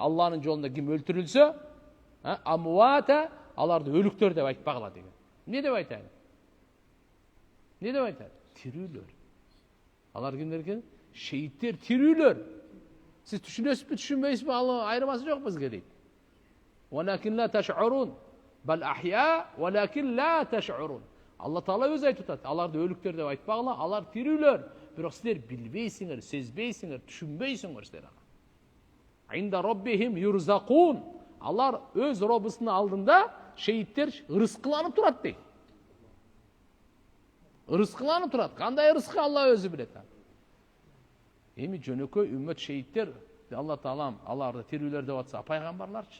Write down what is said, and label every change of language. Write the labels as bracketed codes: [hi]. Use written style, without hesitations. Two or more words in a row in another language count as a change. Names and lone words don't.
[ky] Алланын жолунда ким өлтүрүлсө, амуата, аларды өлүктөр деп айтпагыла деген. Не деп айтат? Не деп айтат? Тирүүлөр. Алар кимдер экен? Шейиттер, тирүүлөр. Сиз түшүнөсүзбү, түшүнбөйсүзбү, ал айырмасы жок бизге дейт. [ar] ولكن لا تشعرون. بل أحياء, ولكن لا تشعرون. [ky] Алла Таала өзү айтып атат, аларды өлүктөр деп айтпагыла, алар тирүүлөр. Бирок силер билбейсиңер, сезбейсиңер, түшүнбөйсүңөр силер. [ar] عند ربهم يرزقون. [ky] Алар өз Роббусунун алдында шейиттер ырыскыланып турат дейт. Ырыскыланып турат. Кандай ырыскы Алла өзү билет. Эми жөнөкөй үммөт шейиттер, Алла Таалам аларды тирүүлөр деп атса, пайгамбарларчы.